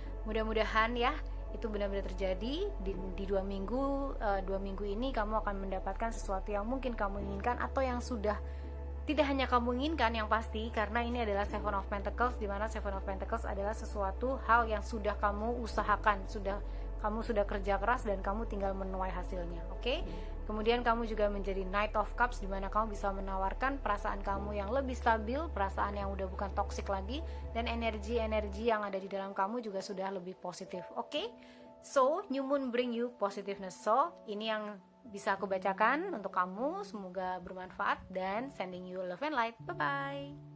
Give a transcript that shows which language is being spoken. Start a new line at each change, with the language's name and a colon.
Indonesian: Mudah-mudahan ya itu benar-benar terjadi di 2 minggu ini kamu akan mendapatkan sesuatu yang mungkin kamu inginkan atau yang sudah tidak hanya kamu inginkan yang pasti, karena ini adalah Seven of Pentacles, di mana Seven of Pentacles adalah sesuatu hal yang sudah kamu usahakan, kamu sudah kerja keras dan kamu tinggal menuai hasilnya. Oke? Kemudian kamu juga menjadi Knight of Cups, di mana kamu bisa menawarkan perasaan kamu yang lebih stabil, perasaan yang udah bukan toksik lagi, dan energi-energi yang ada di dalam kamu juga sudah lebih positif. Oke?
English: So, New Moon bring you positiveness.
Indonesian: So, ini yang bisa aku bacakan untuk kamu, semoga bermanfaat dan
English: sending you love and light.
Indonesian: Bye bye.